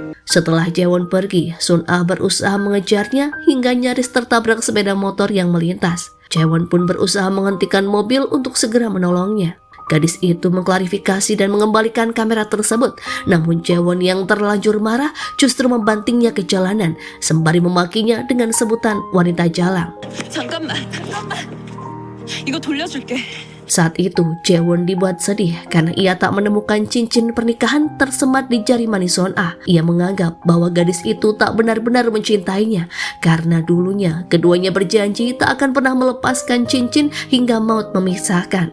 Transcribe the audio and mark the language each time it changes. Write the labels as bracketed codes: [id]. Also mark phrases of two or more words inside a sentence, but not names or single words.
[id] Setelah Jaewon pergi, Sun Ah berusaha mengejarnya hingga nyaris tertabrak sepeda motor yang melintas. Jaewon pun berusaha menghentikan mobil untuk segera menolongnya. Gadis itu mengklarifikasi dan mengembalikan kamera tersebut, namun Jaewon yang terlanjur marah justru membantingnya ke jalanan sembari memakinya dengan sebutan wanita jalang. [ko] 잠깐만. 이거 돌려줄게. [id] Saat itu, Jaewon dibuat sedih karena ia tak menemukan cincin pernikahan tersemat di jari manis Sun Ah. Ia menganggap bahwa gadis itu tak benar-benar mencintainya karena dulunya keduanya berjanji tak akan pernah melepaskan cincin hingga maut memisahkan.